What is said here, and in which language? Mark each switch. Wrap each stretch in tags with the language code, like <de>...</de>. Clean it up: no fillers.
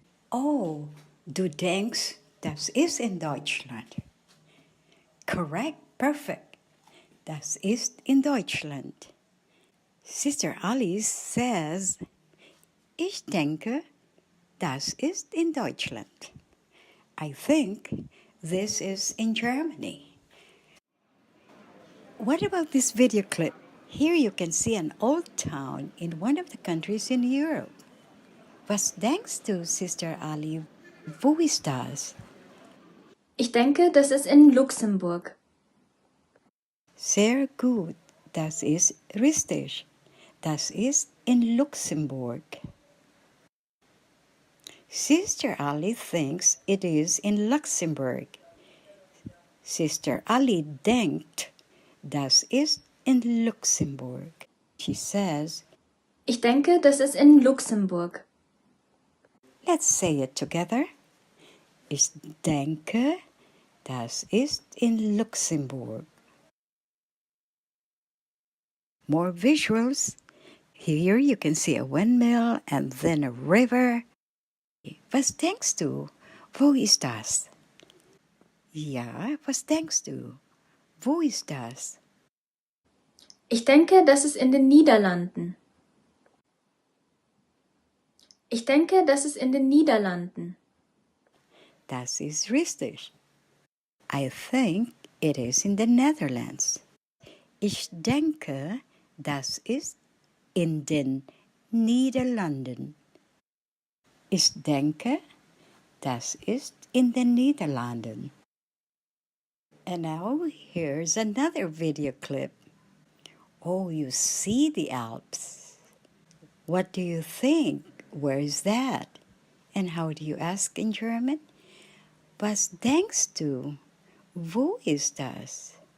<de>Oh, du denkst, das ist in Deutschland.</de> <en>Correct, perfect.</en> <de>Das ist in Deutschland. Sister Alice says, ich denke, das ist in Deutschland.</de> <en>I think this is in Germany. What about this video clip? Here you can see an old town in one of the countries in Europe.</en> <de>Was denkst du, Sister Ali? Wo ist das? Ich denke, das ist in Luxemburg. Sehr gut, das ist richtig. Das ist in Luxemburg.</de> <en>Sister Ali thinks it is in Luxembourg.</en> <de>Sister Ali denkt, das ist in Luxemburg.</de> <en>She says,</en> <de>Ich denke, das ist in Luxemburg.</de> <en>let's say it together.</en> <de>Ich denke, das ist in Luxemburg.</de> <en>More visuals. Here you can see a windmill and then a river.</en> <de>Was denkst du? Wo ist das? Ja, was denkst du? Wo ist das? Ich denke, das ist in den Niederlanden. Ich denke, das ist in den Niederlanden. Das ist richtig.</de> <en>I think it is in the Netherlands.</en> <de>Ich denke, das ist in den Niederlanden. Ich denke, das ist in den Niederlanden.</de> <en>And now here's another video clip. Oh, you see the Alps. What do you think? Where is that? And how do you ask in German?</en> <de>Was denkst du? Wo ist das?</de>